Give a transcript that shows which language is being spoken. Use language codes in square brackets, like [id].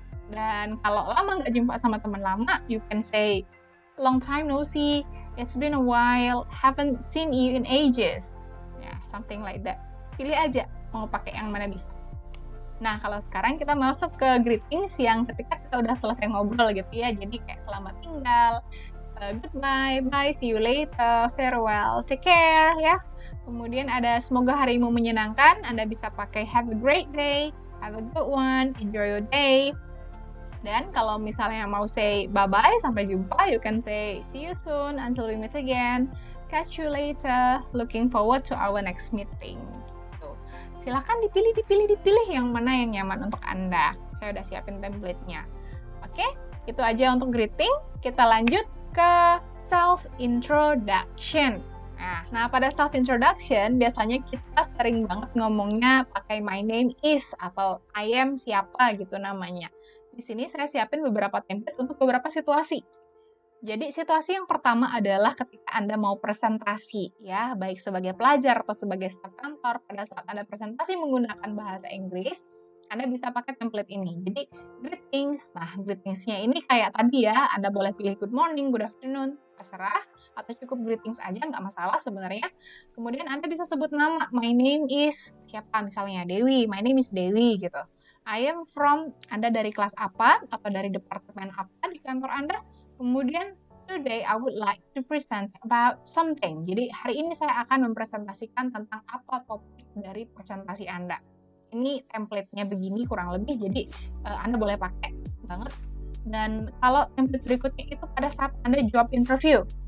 [id] Dan kalau lama nggak jumpa sama teman lama, [en] you can say, long time no see, it's been a while, haven't seen you in ages. Ya, something like that. [id] Pilih aja, mau pakai yang mana bisa. Nah, kalau sekarang kita masuk ke greetings yang ketika kita udah selesai ngobrol gitu ya, jadi kayak selamat tinggal, [en] goodbye, bye, see you later, farewell, take care [id] ya. Kemudian ada semoga harimu menyenangkan, Anda bisa pakai [en] have a great day, have a good one, enjoy your day. [id] Dan kalau misalnya mau [en] say bye-bye, [id] sampai jumpa, [en] you can say see you soon, until we meet again, catch you later, looking forward to our next meeting. [id] Gitu. Silahkan dipilih yang mana yang nyaman untuk Anda. Saya udah siapin template-nya. Oke, itu aja untuk greeting. Kita lanjut ke self-introduction. Nah, pada self-introduction, biasanya kita sering banget ngomongnya pakai [en] my name is, [id] atau I am siapa gitu namanya. Di sini saya siapin beberapa template untuk beberapa situasi. Jadi, situasi yang pertama adalah ketika Anda mau presentasi, ya, baik sebagai pelajar atau sebagai staf kantor, pada saat Anda presentasi menggunakan bahasa Inggris, Anda bisa pakai template ini. Jadi, greetings. Nah, greetings-nya ini kayak tadi ya, Anda boleh pilih [en] good morning, good afternoon, [id] terserah, atau cukup greetings aja, nggak masalah sebenarnya. Kemudian Anda bisa sebut nama, my name is, siapa misalnya, Dewi, [en] my name is Dewi, [id] gitu. [en] I am from, [id] Anda dari kelas apa, atau dari departemen apa di kantor Anda. Kemudian, [en] today I would like to present about something. [id] Jadi, hari ini saya akan mempresentasikan tentang apa topik dari presentasi Anda. Ini template-nya begini kurang lebih, jadi Anda boleh pakai banget. Dan kalau template berikutnya itu pada saat Anda job interview.